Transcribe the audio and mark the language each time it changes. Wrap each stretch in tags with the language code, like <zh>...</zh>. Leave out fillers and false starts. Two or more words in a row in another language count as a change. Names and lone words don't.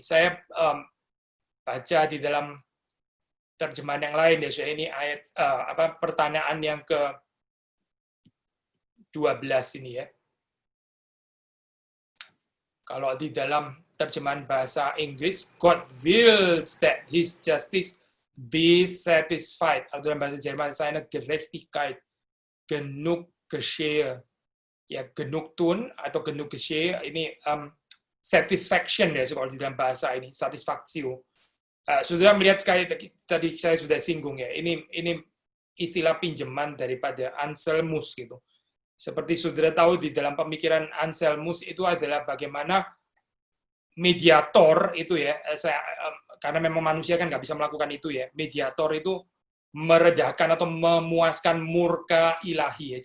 <id>Saya baca di dalam terjemahan yang lain ya, ini ayat pertanyaan yang ke-12 ini ya. Kalau di dalam terjemahan bahasa Inggris,</id> <en>God wills that His justice be satisfied.</en> <id>Atau dalam bahasa Jerman,</id> <de>seine Gerechtigkeit genug geschehe. Ya, genug tun atau genug geschehe,</de> <id>ini satisfaction ya, kalau di dalam bahasa ini, satisfaktio. Sudah melihat sekali, tadi saya sudah singgung ya, ini istilah pinjaman daripada Anselmus gitu. Seperti saudara tahu di dalam pemikiran Anselmus itu adalah bagaimana mediator itu ya, karena memang manusia kan nggak bisa melakukan itu ya, mediator itu meredahkan atau memuaskan murka ilahi ya.</id>